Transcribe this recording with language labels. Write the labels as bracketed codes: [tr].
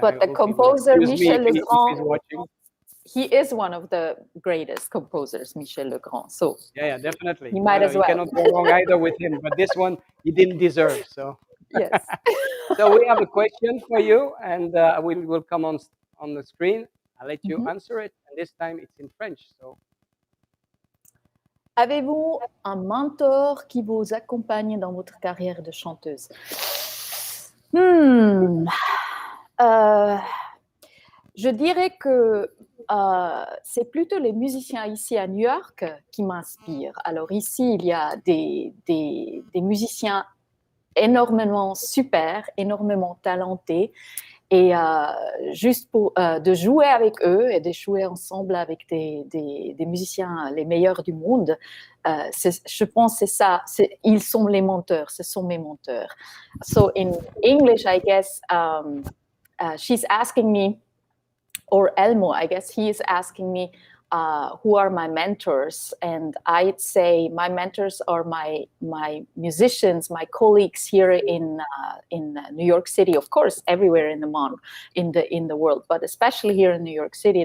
[en] But the composer, Michel Legrand, he is one of the greatest composers, Michel Legrand. So yeah, definitely. He might as well. You cannot go wrong either with him, but this one he didn't deserve. So yes. So we have a question for you, and will come on the screen. I'll let you answer it, and this time it's in French. So. [fr] Avez-vous un mentor qui vous accompagne dans votre carrière de chanteuse? Je dirais que c'est plutôt les musiciens ici à New York qui m'inspirent. Alors ici, il y a des musiciens énormément super, énormément talentés. Et juste pour de jouer avec eux et de jouer ensemble avec des musiciens les meilleurs du monde, je pense que c'est ça. Ils sont les menteurs, ce sont mes menteurs. [en] So in English, I guess she's asking me, or Elmo, I guess he is asking me, who are my mentors. And I'd say my mentors are my musicians, my colleagues here in New York City, of course, everywhere in the world, but especially here in New York City.